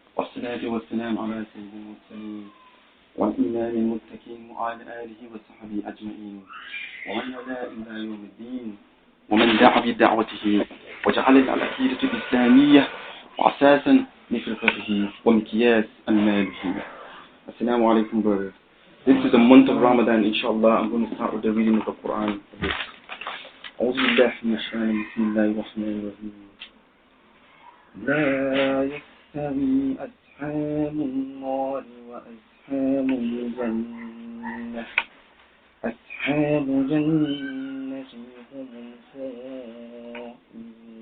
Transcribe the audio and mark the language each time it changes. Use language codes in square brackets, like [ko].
[ar] والصلاة والسلام على سيد المرسلين والإمام المتقين وعلى آله وصحبه أجمعين ومن ولا إلى يوم الدين ومن دعا بدعوته وجعل العقيدة الإسلامية وأساسا لفرقته ومكياس المالحين. [en] Assalamu alaikum, brothers. This is the month of Ramadan, inshallah. I'm going to start with the reading of the Quran. [ar] أعوذ بالله من الشيطان بسم الله الرحمن الرحيم. لا يستوي أصحاب النار وأصحاب الجنة أصحاب الجنة هم الفائزون.